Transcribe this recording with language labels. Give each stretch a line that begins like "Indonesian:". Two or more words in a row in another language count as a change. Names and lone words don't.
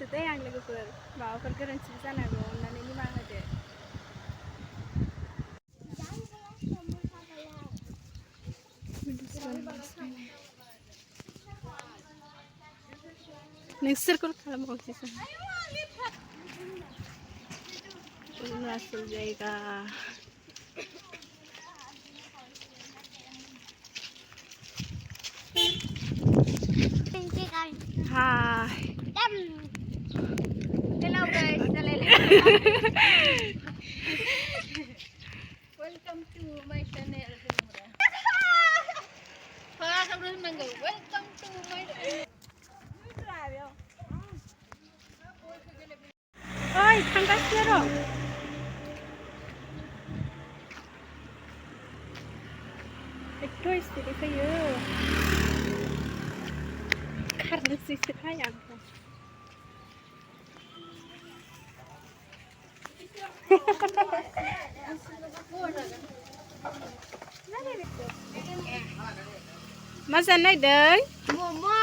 Bodo: दे आं लोगोफोर माबाफोर गोरोन्थिबो जानो हागौ अन्नानै निमाहा होदो नोंसोरखौ खालामबावसै अरुणाचल जायगा Hi.
English: Hello guys. Welcome to my channel. Welcome to my channel.
Bodo: Oi, थांगासिनो र'. एथ' स्पिडै फैयो. खारनोसैसोहाय आं. मा जानो नागिरदों? मोमो.